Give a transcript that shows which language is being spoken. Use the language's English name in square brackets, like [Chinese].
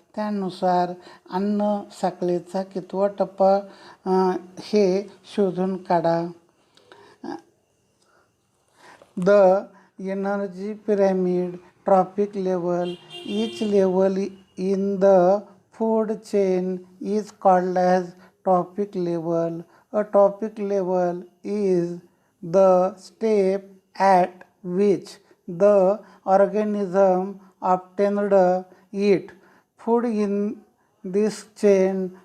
[Marathi] त्यानुसार अन्नसाखळीचा कितवा टप्पा हे शोधून काढा. [English] The energy pyramid trophic level. Each level in the food chain is called as trophic level. A trophic level is the step at which the organism obtained eat food in this chain.